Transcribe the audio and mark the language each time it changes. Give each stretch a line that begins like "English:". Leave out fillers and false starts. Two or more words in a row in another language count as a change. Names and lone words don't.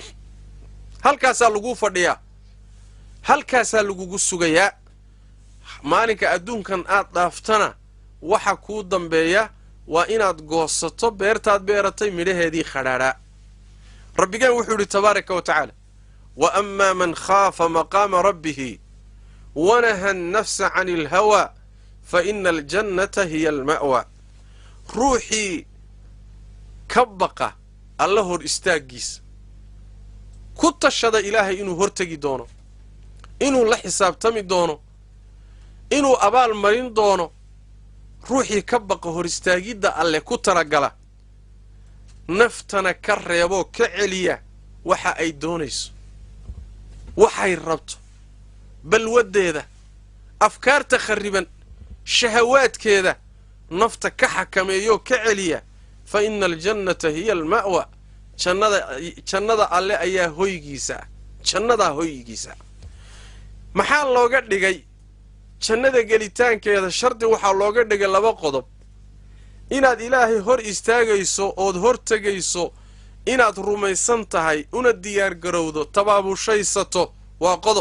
Somali: halkaas lagu fadhiyaa halkaas lagu sugayaa maalinka adduunkan aad dhaaftana waxa ku dambeeya waa inaad goosato beertaad beeratay midhaheedii khadhaara rabbigan wuxuu yiri
Arabic: تبارك وتعالى وأما من خاف مقام ربه ونهى النفس عن الهوى فإن الجنة هي المأوى
Somali: ruuxii ka baqa alla hor istaagiisa ku tashada ilaahay inuu hortagi doono inuu la xisaabtami doono inuu abaal marin doono ruuxii ka baqa hor istaagida alle ku taragala naftana ka reebo ka celiya waxa ay doonayso waxay rabto balwadeeda afkaarta khariban shahawaadkeeda nafta ka xakameeyo ka celiya
Arabic: فإن الجنة هي المأوى
Somali: jannada alle ayaa hoygiisa maxaa looga dhigay jannada gelitaankeeda shardi waxa looga dhigay laba qodob inaad ilaahay hor istaagayso ood hortagayso inaad rumaysan tahay una diyaar garowdo tabaabushaysato waa